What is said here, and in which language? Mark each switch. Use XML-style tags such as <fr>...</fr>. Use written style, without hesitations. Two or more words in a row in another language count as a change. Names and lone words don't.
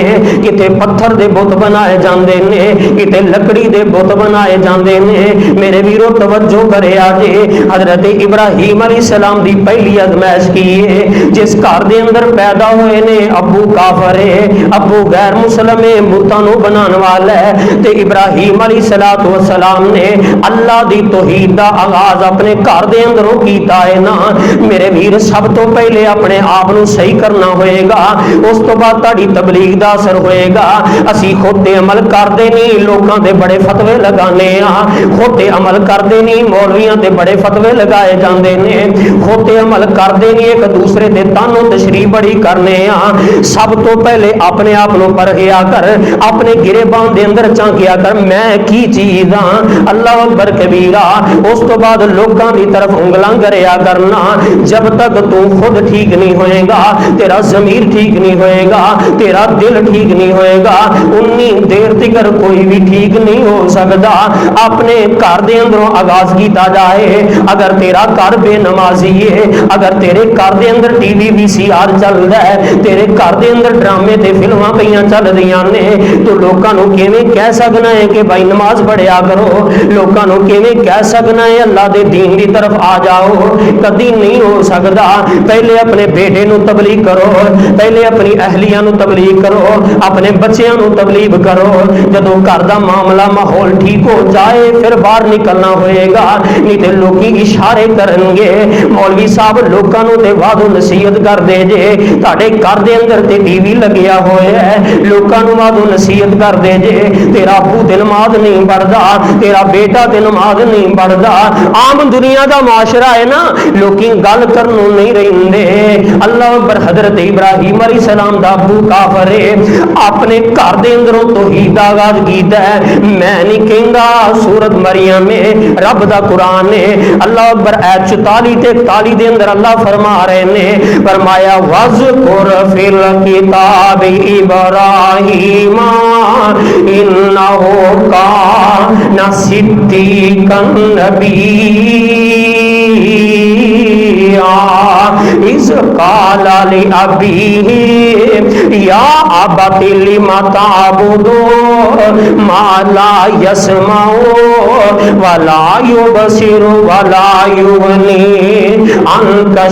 <pa>کتے پتھر دے بت بنائے جاندے نے, کتے لکڑی دے بت بنائے جاندے نے. میرے ویرو توجہ کرے آجے. حضرت ابراہیم علیہ السلام دی پہلی آزمائش کی ہے. جس گھر دے اندر پیدا ہوئے نے ابو کافر ہے, ابو غیر مسلم ہے, بتاں نو بنان والا ہے. تے ابراہیم علیہ السلام نے اللہ دی توحید دا آغاز اپنے گھر دے اندروں کیتا ہے نا. میرے ویر سب تو پہلے اپنے آپ نو صحیح کرنا ہوئے گا, اس تو بعد تہاڈی تبلیغ دا اثر ہوئے گا. اسی خود تے عمل کردے نہیں, لوکاں دے بڑے فتوے لگانے ہاں. خود تے عمل کردے نہیں, مولویاں تے بڑے فتوے لگائے جاندے نے. خود تے عمل کردے نہیں, ایک دوسرے تے تانو تشریح بڑی کرنے ہاں. سب تو پہلے اپنے آپ نو پرکھیا کر, اپنے گریبان دے اندر چانکیا کر میں کی چیز ہاں.</pa> <ar>اللہ اکبر کبیرہ.</ar> <pa>اس تو بعد لوکاں دی طرف انگلاں کریا کرنا.</pa> <ur>جب تک تو خود ٹھیک نہیں ہوئے گا, تیرا ضمیر ٹھیک نہیں ہوئے گا, تیرا دل ٹھیک نہیں ہوئے گا, انی دیر تک کوئی بھی ٹھیک نہیں ہو سکتا.</ur> <pa>اپنے گھر دے اندروں آغاز کیتا جائے. اگر تیرا گھر بے نمازی ہے, اگر تیرے گھر دے اندر ٹی وی VCR چل رہا ہے, تیرے گھر دے اندر ڈرامے تے فلماں پیاں چل رہیاں نے, تو لوکاں نو کیویں کہہ سکنا ہے کہ بھائی نماز پڑھیا کرو؟ لوکاں نو کیویں کہہ سکنا ہے اللہ دے دین دی طرف آ جاؤ؟ کدی نہیں ہو سکدا. پہلے اپنے بیٹے نو تبلیغ کرو, پہلے اپنی اہلیہ نو تبلیغ کرو, اپنے بچیاں نو تبلیغ کرو. جدوں گھر دا معاملہ ماحول ٹھیک ہو جائے پھر باہر نکلنا ہوئے گا. نہیں تے لوکی اشارے کرن گے, مولوی صاحب لوکاں نو تے وعد و نصیحت کر دے جے, تہاڈے گھر دے اندر تے ٹی وی لگیا ہویا ہے, لوکاں نو وعد و نصیحت کر دے جے, تیرا ابو تے نماز نہیں پڑھدا, تیرا بیٹا تے نماز نہیں پڑھدا. عام دنیا دا معاشرہ ہے نا, لوکی گل کرنوں نہیں رہندے.</pa> <ar>اللہ اکبر.</ar> <pa>حضرت ابراہیم علیہ السلام دا ابو کافر ہے, اپنے گھر دے اندروں توحید دا آغاز کیتا ہے. میں نہیں کہندا, سورت مریم میں رب دا قرآن ہے.</pa> <ar>اللہ اکبر.</ar> <pa>ایت 44 تے 41 دے اندر اللہ فرما رہے نے, فرمایا</pa> <ar>وَذْكُرْ فِي الْكِتَابِ إِبْرَاهِيمَ إِنَّهُ كَانَ صِدِّيقًا نَبِيًّا إِذْ قَالَ لِأَبِيهِ يَا أَبَتِ لِمَ تَعْبُدُ مَا لَا يَسْمَعُ وَلَا يُبْصِرُ وَلَا يُغْنِي عَنْكَ</ar>